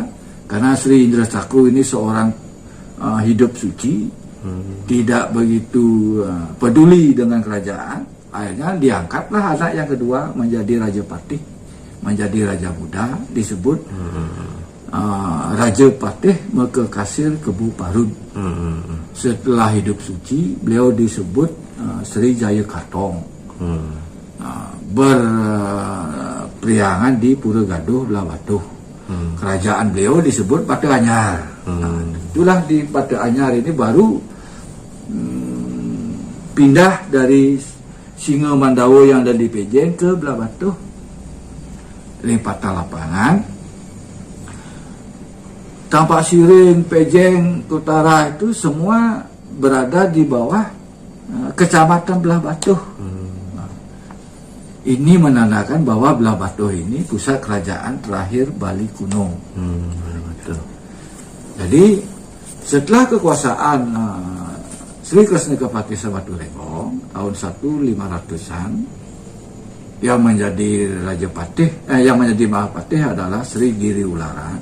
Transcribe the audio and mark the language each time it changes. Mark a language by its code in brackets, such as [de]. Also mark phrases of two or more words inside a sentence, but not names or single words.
[id] Karena Sri Indra Cakru ini seorang hidup suci, tidak begitu peduli dengan kerajaan. Akhirnya diangkatlah anak yang kedua menjadi Raja Patih, menjadi raja muda, disebut Raja Patih Mekekasir Kebu Parun. Setelah hidup suci, beliau disebut Sri Jaya Kartong. Berpriangan di Pura Gaduh Belah Batuh. Kerajaan beliau disebut Batu Hanyar. Itulah di Batu Hanyar ini baru pindah dari Singa Mandawo yang ada di Pejeng ke Belah Batuh. Lempatan lapangan. Tampak Siring, Pejeng, Utara itu semua berada di bawah Kecamatan Belah Batuh. Ini menandakan bahwa Belah Batuh ini pusat kerajaan terakhir Bali kuno. Jadi setelah kekuasaan Sri Krishna Kepakisan Baturenggong tahun 1500-an, yang menjadi Raja Patih, yang menjadi Mahapatih adalah Sri Giri Ularan.